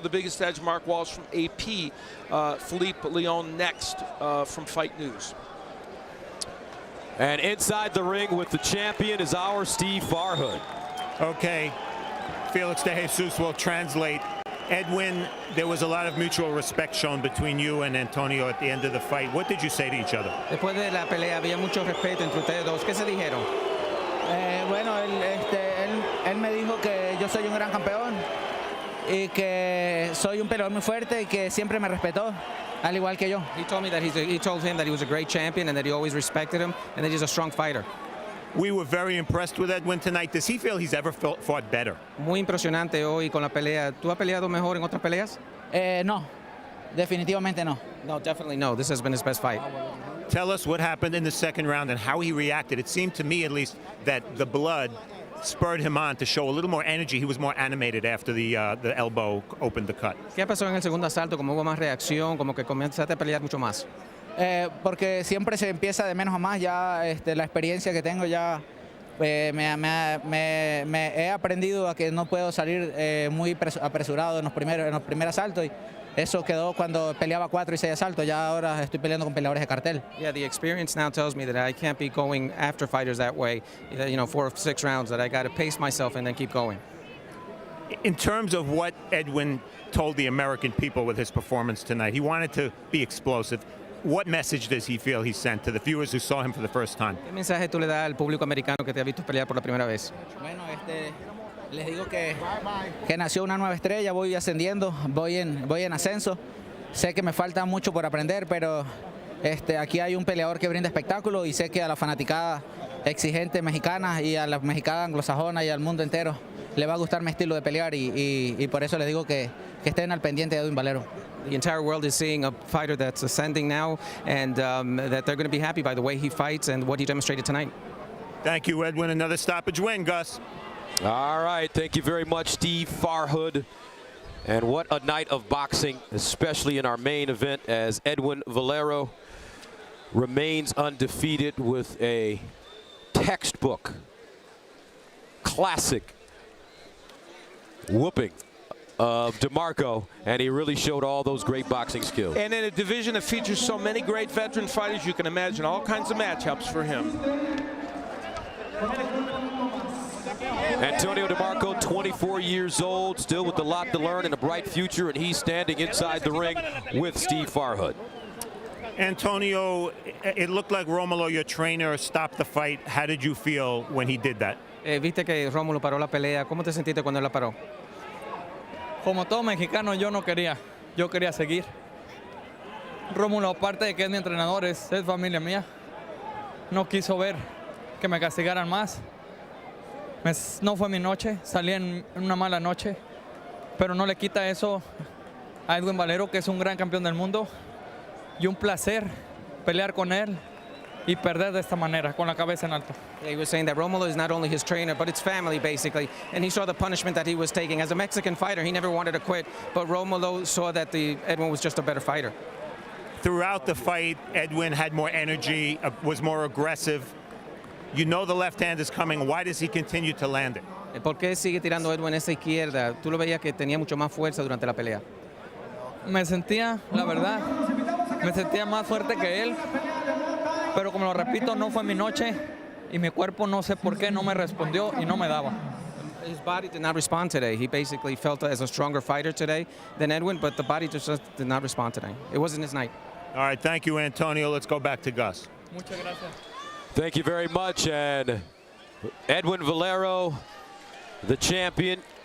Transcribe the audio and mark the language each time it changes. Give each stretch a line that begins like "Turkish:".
English: The biggest edge, Mark Walsh from AP. Philippe Leon next from Fight News. And inside the ring with the champion is our Steve Farhood. Okay, Felix De Jesus will translate. Edwin, there was a lot of mutual respect shown between you and Antonio at the end of the fight. What did you say to each other?
Spanish: Después de la pelea había mucho respeto entre ustedes dos. ¿Qué se dijeron? Bueno, él me dijo que yo soy un gran campeón y que soy un peleador muy fuerte y que siempre me respetó, al igual que yo.
English: He told me that he told him that he was a great champion and that he always respected him and that he's a strong fighter. We were very impressed with Edwin tonight. Does he feel he's ever fought better?
Spanish: Muy impresionante hoy con la pelea. ¿Tú has peleado mejor en otras peleas? No, definitivamente no.
English: No, definitely no. This has been his best fight. Tell us what happened in the second round and how he reacted. It seemed to me, at least, that the blood spurred him on to show a little more energy. He was more animated after the elbow opened the cut.
Spanish: ¿Qué pasó en el segundo asalto? Como hubo más reacción, como que comenzaste a pelear mucho más. Porque siempre se empieza de menos a más. Ya la experiencia que tengo ya me he aprendido a que no puedo salir muy apresurado en los primeros asaltos. Y eso quedó cuando peleaba 4 y 6 asaltos. Ya ahora estoy peleando con peleadores de cartel.
English: Yeah, the experience now tells me that I can't be going after fighters that way. 4 or 6 rounds. That I got to pace myself and then keep going. In terms of what Edwin told the American people with his performance tonight, he wanted to be explosive. What message does he feel he sent to the viewers who saw him for the first time?
Spanish: ¿Qué mensaje tú le das al público americano que te ha visto pelear por la primera vez? Bueno, les digo que nació una nueva estrella, voy ascendiendo, voy en ascenso. Sé que me falta mucho por aprender, pero aquí hay un peleador que brinda espectáculo y sé que a la fanaticada exigente mexicana y a la mexicana anglosajona y al mundo entero le va a gustar mi estilo de pelear y por eso les digo que estén al pendiente de Edwin Valero.
English: The entire world is seeing a fighter that's ascending now, and that they're going to be happy by the way he fights and what he demonstrated tonight. Thank you, Edwin. Another stoppage win, Gus. All right, thank you very much, Steve Farhood. And what a night of boxing, especially in our main event, as Edwin Valero remains undefeated with a textbook, classic whooping of DeMarco, and he really showed all those great boxing skills. And in a division that features so many great veteran fighters, you can imagine all kinds of matchups for him. Antonio Demarco, 24 years old, still with a lot to learn and a bright future, and he's standing inside the ring with Steve Farhood. Antonio, it looked like Romulo, your trainer, stopped the fight. How did you feel when he did that?
Spanish: Viste que Rómulo paró la pelea. ¿Cómo te sentiste cuando él la paró? Como todo mexicano, yo no quería. Yo quería seguir. Rómulo, aparte de que es mi entrenador, es familia mía. No quiso ver que me castigaran más. No fue mi noche, salí en una mala noche. Pero no le quita eso a Edwin Valero, que es un gran campeón del mundo. Y un placer pelear con él y perder de esta manera, con la cabeza en alto.
English: He was saying that Romulo is not only his trainer, but it's family, basically. And he saw the punishment that he was taking. As a Mexican fighter, he never wanted to quit, but Romulo saw that Edwin was just a better fighter. Throughout the fight, Edwin had more energy, was more aggressive. You know the left hand is coming. Why does he continue to land it?
Spanish: ¿Por qué sigue tirando Edwin esa izquierda? Tú lo veías que tenía mucho más fuerza durante la pelea. Me sentía, la verdad, me sentía más fuerte que él. Pero como lo repito, no fue mi noche y mi cuerpo no sé por qué no me respondió y no me daba.
English: His body did not respond today. He basically felt as a stronger fighter today than Edwin, but the body just did not respond today. It wasn't his night. All right, thank you, Antonio. Let's go back to Gus.
Spanish: Muchas gracias.
English: Thank you very much. And Edwin Valero, the champion,